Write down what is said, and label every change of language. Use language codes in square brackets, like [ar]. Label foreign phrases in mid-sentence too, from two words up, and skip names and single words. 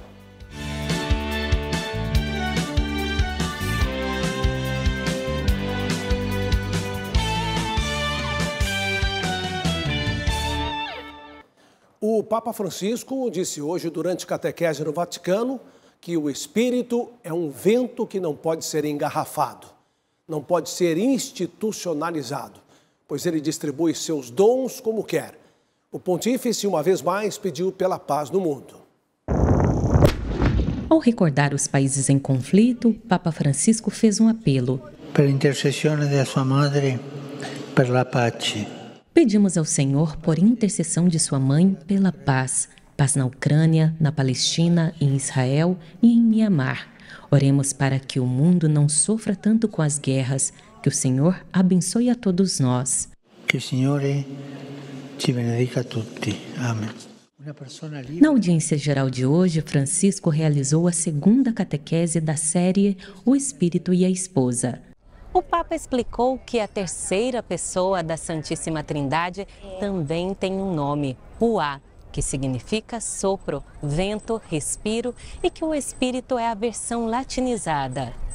[pt] O Papa Francisco disse hoje, durante catequese no Vaticano, que o Espírito é um vento que não pode ser engarrafado, não pode ser institucionalizado, pois ele distribui seus dons como quer. O pontífice, uma vez mais, pediu pela paz no mundo. Ao recordar os países em conflito, Papa Francisco fez um apelo. [it] Per intercessione della sua madre, per la pace. [pt] Pedimos ao Senhor, por intercessão de sua mãe, pela paz. Paz na Ucrânia, na Palestina, em Israel e em Mianmar. Oremos para que o mundo não sofra tanto com as guerras. Que o Senhor abençoe a todos nós. Que o Senhor [it] te benedica a tutti. [pt] Amém. Na audiência geral de hoje, Francisco realizou a segunda catequese da série O Espírito e a Esposa. O Papa explicou que a terceira pessoa da Santíssima Trindade também tem um nome, Ruá, que significa sopro, vento, respiro, e que o Espírito é a versão latinizada.